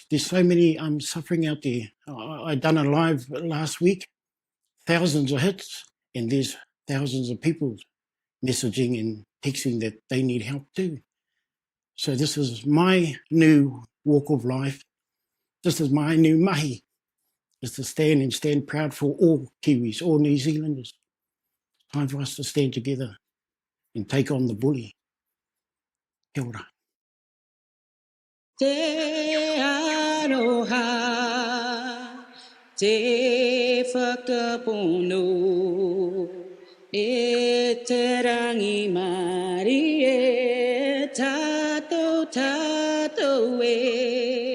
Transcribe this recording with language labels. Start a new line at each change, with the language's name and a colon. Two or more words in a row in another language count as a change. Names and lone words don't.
English: There's so many suffering out there. I done a live last week, thousands of hits, and there's thousands of people messaging and texting that they need help too. So this is my new walk of life. This is my new mahi, is to stand and stand proud for all Kiwis, all New Zealanders. Time for us to stand together and take on the bully.
Māori: Kia ora. Te aroha, te whakapono, e te rangi mari e tātou e.